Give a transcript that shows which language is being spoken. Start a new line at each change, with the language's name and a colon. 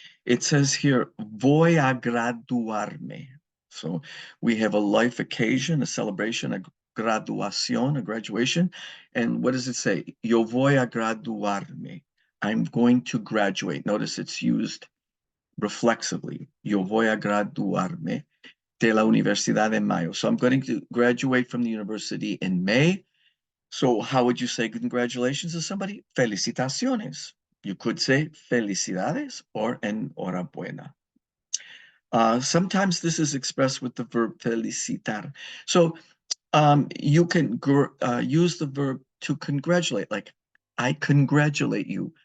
English: It says here,
Spanish: voy a graduarme.
English: So we have a life occasion, a celebration, a graduación, a graduation. And what does it say?
Spanish: Yo voy a graduarme.
English: I'm going to graduate. Notice it's used reflexively.
Spanish: Yo voy a graduarme de la universidad en mayo.
English: So I'm going to graduate from the university in May. So how would you say congratulations to somebody? Felicitaciones. You could say felicidades or enhorabuena. Sometimes this is expressed with the verb felicitar. So you can use the verb to congratulate, like I congratulate you.